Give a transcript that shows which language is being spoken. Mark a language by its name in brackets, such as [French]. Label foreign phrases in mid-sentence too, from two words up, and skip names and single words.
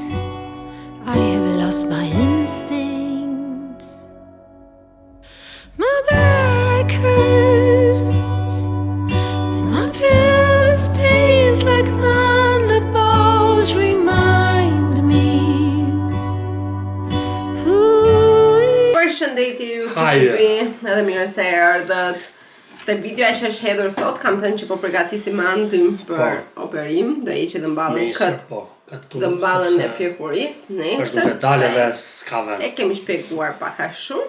[English] I have lost my instincts. My back hurts and my pelvis pains like thunderbolts remind me who [Albanian] Përshëndetje YouTube-i, edhe mirë se erdhët. Te videoja që është hedhur sot, kam thënë që po përgatisim antim për operim, do hiq edhe mballën këtë mballën e pjekurisë nesër. E kemi shpjeguar pak a shumë.